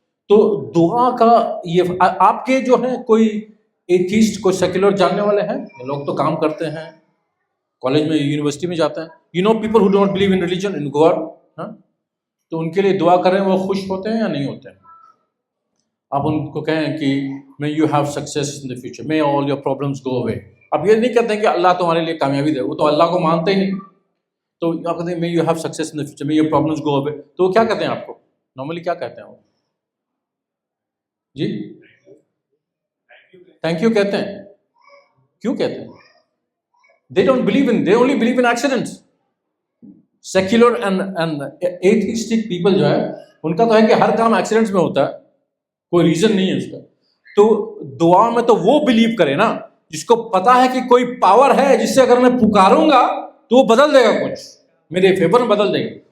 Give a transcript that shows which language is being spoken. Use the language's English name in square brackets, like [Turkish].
[Urdu] تو دعا کا یہ آپ کے جو ہیں کوئی ایتھیسٹ, کوئی سیکولر جاننے والے ہیں, یہ لوگ تو کام کرتے ہیں, کالج میں یونیورسٹی میں جاتے ہیں, [English] you know people who do not believe in religion in God, [Urdu] تو ان کے لیے دعا کریں, وہ خوش ہوتے ہیں یا نہیں ہوتے ہیں؟ آپ ان کو کہیں کہ [English] may you have success in the future, may all your problems go away. [Urdu] اب یہ نہیں کہتے ہیں کہ اللہ تمہارے لیے کامیابی دے, وہ تو اللہ کو مانتے ہی نہیں. تو آپ کہتے ہیں [English] may you have success in the future, may your problems go away. [Urdu] تو وہ کیا کہتے ہیں آپ کو نارملی, کیا کہتے ہیں وہ؟ جی تھینک یو کہتے ہیں. کیوں کہتے ہیں؟ [English] they don't believe in, they only believe in accidents. Secular and atheistic people [Urdu] جو ہے ان کا تو ہے کہ ہر کام ایکسیڈنٹس میں ہوتا ہے, کوئی ریزن نہیں ہے اس کا. تو دعا میں تو وہ بلیو کرے نا جس کو پتا ہے کہ کوئی پاور ہے جس سے اگر میں پکاروں گا تو وہ بدل دے گا, کچھ میرے فیور میں بدل دے گا.